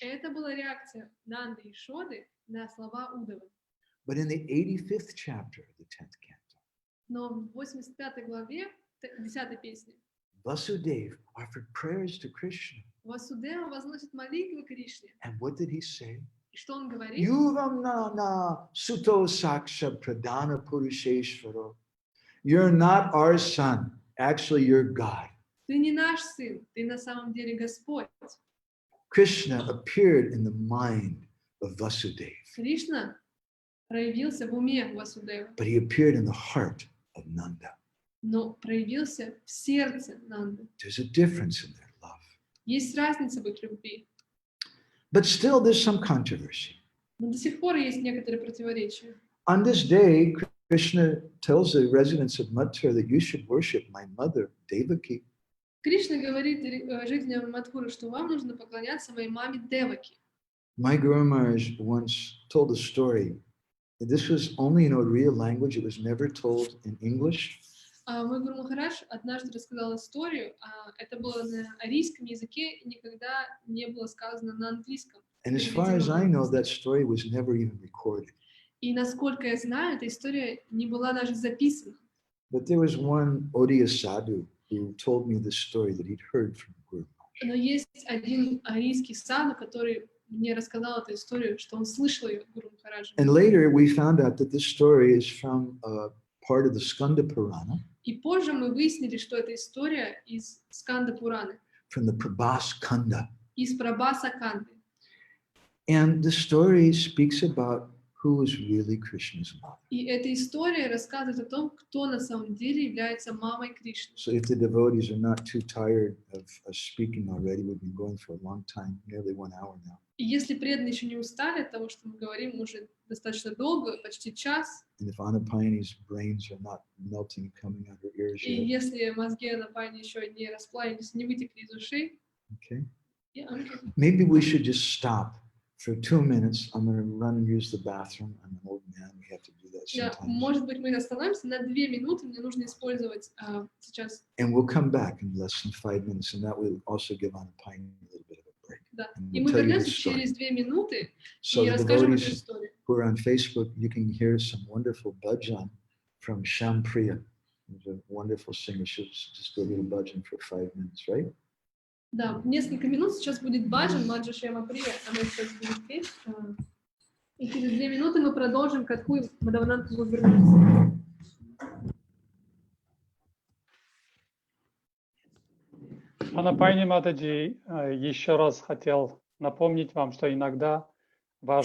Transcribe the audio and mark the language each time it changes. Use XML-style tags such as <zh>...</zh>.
<ru>Это была реакция Нанды и Шоды на слова Удавы.</ru> <en>But in the 85th chapter of the 10th canto,</en> <ru>Но в 85 главе 10 песни</ru> <en>Vasudeva offered prayers to Krishna.</en> <ru>Васудева возносит молитвы Кришне.</ru> <en>And what did he say?</en> <ru>И что он говорит?</ru> <sa>Yuvam na suto saksha pradana purusheshvaro.</sa> <en>You're not our son. Actually, you're God.</en> <ru>Ты не наш сын, ты на самом деле Господь.</ru> <en>Krishna appeared in the mind of Vasudeva,</en> <ru>Кришна проявился в уме Васудева,</ru> <en>but he appeared in the heart of Nanda.</en> <ru>но проявился в сердце Нанды.</ru> <en>There's a difference in their love.</en> <ru>Есть разница в их любви,</ru> <en>But still, there's some controversy.</en> <ru>но до сих пор есть некоторые противоречия.</ru> <en>On this day, Krishna tells the residents of Mathura that you should worship my mother, Devaki.</en> <ru>Кришна говорит жителям Мадхуры, что вам нужно поклоняться моей маме Деваки.</ru> <en>My Guru Maharaj once told a story. This was only in Oriya language. It was never told in English.</en> <ru>Мой Гуру Махарадж однажды рассказал историю, это было на арийском языке, и никогда не было сказано на английском.</ru> <en>And as far as I know, that story was never even recorded.</en> <ru>И насколько я знаю, эта история не была даже записана.</ru> <en>But there was one Oriya sadhu who told me this story that he'd heard from Guru Maharaj.</en> <ru>Но есть один арийский саду, который мне рассказал эту историю, что он слышал ее от Гуру Махараджа.</ru> <en>And later we found out that this story is from part of the Skanda Purana.</en> <ru>И позже мы выяснили, что эта история из Сканда Пураны,</ru> <en>From the Prabhas Kanda.</en> <ru>из Прабхаса Канды.</ru> <en>And the story speaks about who is really Krishna's mother.</en> <ru>И эта история рассказывает о том, кто на самом деле является мамой Кришны.</ru> <en>So if the devotees are not too tired of us speaking already, we've been going for a long time, nearly 1 hour now.</en> <ru>И если преданные еще не устали от того, что мы говорим уже достаточно долго, почти час,</ru> <en>And if Anapayani's brains are not melting, coming out her ears</en> <ru>и</ru> <en>yet,</en> <ru>если мозги Анапайни еще не расплавились, не вытекли из ушей,</ru> <en>okay, okay. maybe we should just stop for 2 minutes. I'm going to run and use the bathroom. I'm an old man. We have to do that sometimes.</en> <ru>Может быть, мы остановимся на 2 минуты, мне нужно использовать сейчас.</ru> <en>And we'll come back in less than 5 minutes, and that will also give Anapayani a little bit of a break.</en> <ru>Да.</ru> <en>And</en> <ru>И</ru> <en>we'll</en> <ru>мы</ru> <en>tell you</en> <ru>вернемся</ru> <en>the story.</en> <ru>через 2 минуты</ru> <en>So</en> <ru>и</ru> <en>the</en> <ru>расскажем эту</ru> <en>devotees</en> <ru>историю.</ru> <en>who are on Facebook, you can hear some wonderful bhajan from Shampriya, who's a wonderful singer. She'll just do a little bhajan for 5 minutes, right?</en> <ru>Да, несколько минут сейчас будет баджан, Маджа Шема Прия, она сейчас будет петь. И через 2 минуты мы продолжим Катху, и Мадавананта будет вернуться. Анапайни Матаджи, еще раз хотел напомнить вам, что иногда ваш</ru>